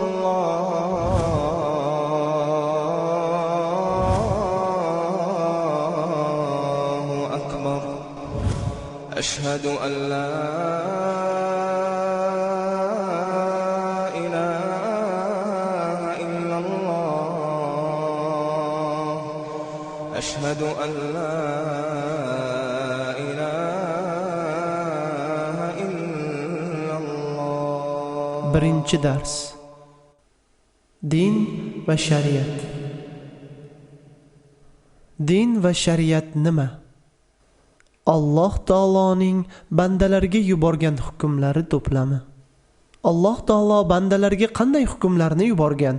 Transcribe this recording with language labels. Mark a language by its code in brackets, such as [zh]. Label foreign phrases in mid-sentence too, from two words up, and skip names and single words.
[ar] الله أكبر أشهد أن لا أشهد أن لا إله إلا الله. [uz] Birinchi dars. Din va shariat. Din va shariat nima? Alloh taoloning bandalarga yuborgan hukmlari to'plami. Alloh taolo bandalarga qanday hukmlarni yuborgan?